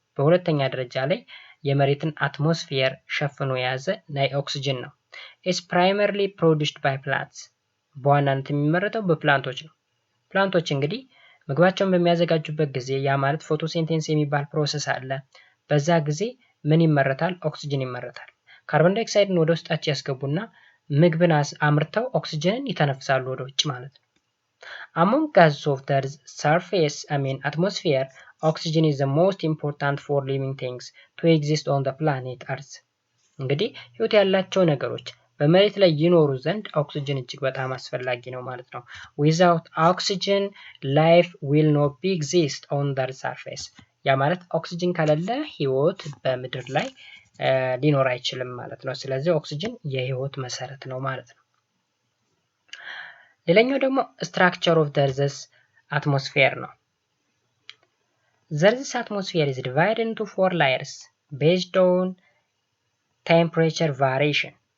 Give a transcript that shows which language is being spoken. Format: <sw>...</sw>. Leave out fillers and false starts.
<am>በሁለተኛ ደረጃ ላይ የመሬትን አትሞስፌር ሸፍኖ የያዘ ኦክሲጅን ነው።</am> <en>It's primarily produced by plants.</en> <am>በዋናነት የሚመረተው በፕላንቶች ነው። ፕላንቶች እንግዲህ ምግባቸውን በሚያዘጋጁበት ጊዜ ያ ማለት ፎቶሲንቴሲስ የሚባል ፕሮሰስ አለ። በዛ ጊዜ ምን ይመረታል? ኦክሲጅን ይመረታል። ካርቦን ዳይኦክሳይድን ወደ ውስጣቸው ያስገቡና ምግብን አምርተው ኦክሲጅንን ይተነፍሳሉ ወደ ውጭ ማለት ነው።</am> <en>Among gases of the surface, atmosphere, oxygen is the most important for living things to exist on the planet Earth.</en> <am>እንግዲህ ህይወት ያላቸው ነገሮች በመሬት ላይ ይኖሩ ዘንድ ኦክሲጅን እጅግ በጣም አስፈላጊ ነው ማለት ነው።</am> <en>Without oxygen, life will not be exist on the surface.</en> <am>ያ ማለት ኦክሲጅን ከሌለ ህይወት በምድር ላይ ሊኖር አይችልም ማለት ነው። ስለዚህ ኦክሲጅን የህይወት መሰረት ነው ማለት ነው። ሌላኛው ደግሞ</am> <en>structure of the Earth's atmosphere</en> <am>ነው።</am> <en>The Earth's atmosphere is divided into 4 layers based on temperature variation.</en>